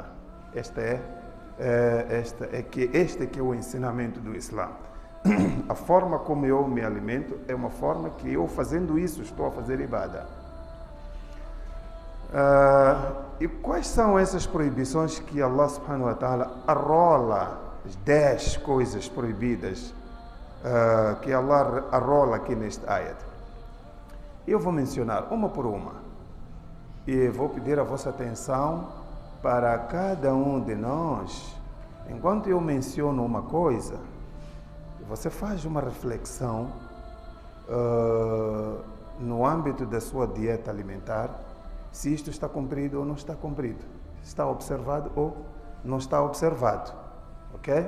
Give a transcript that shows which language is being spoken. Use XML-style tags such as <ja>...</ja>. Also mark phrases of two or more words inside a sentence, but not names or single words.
<pt>Este é que é o ensinamento do Islã. A forma como eu me alimento é uma forma que eu, fazendo isso, estou a fazer ibada. E quais são essas proibições que</pt> <ar>الله سبحانه وتعالى</ar> <pt>arrola, as 10 coisas proibidas que Allah arrola aqui neste ayat? Eu vou mencionar uma por uma. E vou pedir a vossa atenção para cada um de nós. Enquanto eu menciono uma coisa, você faz uma reflexão no âmbito da sua dieta alimentar, se isto está cumprido ou não está cumprido, está observado ou não está observado, ok?</pt>